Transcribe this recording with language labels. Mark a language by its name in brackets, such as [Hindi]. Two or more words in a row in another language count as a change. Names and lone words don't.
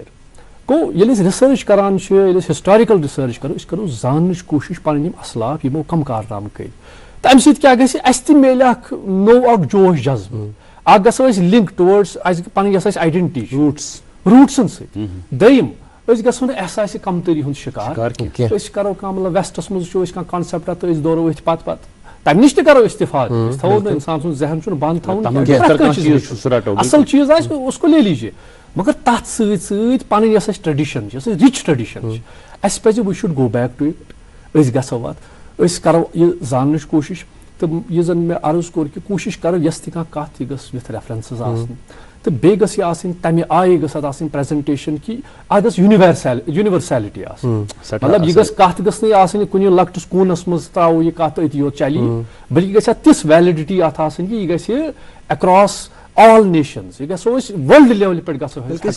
[Kashmiri] گوٚو ییٚلہِ أسۍ رِسٲرٕچ کران چھِ ییٚلہِ أسۍ [English] historical research [Kashmiri] کرو أسۍ کرو زاننٕچ کوٗشِش پَنٕنۍ یِم اصلاف یِمو کَم کارنامہٕ کٔرۍ تہٕ اَمہِ سۭتۍ کیاہ گژھِ اَسہِ تہِ میلہِ اکھ نوٚو اکھ جوش جذبہٕ اکھ گژھو أسۍ [English] link towards [Kashmiri] اَسہِ پَنٕنۍ یۄس اَسہِ آیڈنٹی چھِ روٗٹسن سۭتۍ. دوٚیِم أسۍ گژھو نہٕ احساسہِ کمتری ہُنٛد شِکار أسۍ کرو کانٛہہ مطلب ویسٹس منٛز وٕچھو أسۍ کانٛہہ کانسیپٹا تہٕ أسۍ دورو أتھۍ پتہٕ تَمہِ نِش تہِ کرو اِستِفاد أسۍ تھاوو نہٕ اِنسان سُنٛد ذہن چھُنہٕ بنٛد تھاوُن اَصٕل چیٖز آسہِ [Urdu] اُس کو لے لیجیے [Kashmiri] مگر تَتھ سۭتۍ سۭتۍ پَنٕنۍ یۄس اَسہِ ٹریڈِشن چھِ یۄس اَسہِ [English] rich tradition [Kashmiri] چھِ اَسہِ پَزِ [English] we should go back to it [Kashmiri] أسۍ گژھو اَتھ أسۍ کرو یہِ زاننٕچ کوٗشِش تہٕ یہِ زن مےٚ عرض کوٚر کہِ کوٗشِش کرو یۄس تہِ کانٛہہ کَتھ یہِ گٔژھ [English] with references [Kashmiri] آسٕنۍ تہٕ بیٚیہِ گٔژھ یہِ آسٕنۍ تَمہِ آیہِ گٔژھ اَتھ آسٕنۍ پریزنٹیشن کہِ اَتھ گٔژھ یوٗنیورسیلٹی آسٕنۍ مطلب یہِ گٔژھ کَتھ گٔژھ نہٕ آسٕنۍ کُنہِ لۄکٹِس کوٗنس منٛز ترٛاوو یہِ کَتھ أتی یوت چلی بٔلکہِ گژھِ اَتھ تِژھ ویلڈِٹی اَتھ آسٕنۍ کہِ یہِ گژھِ [English] across all nations [Kashmiri] یہِ گژھو أسۍ [English] world level [Kashmiri] پٮ۪ٹھ گژھو.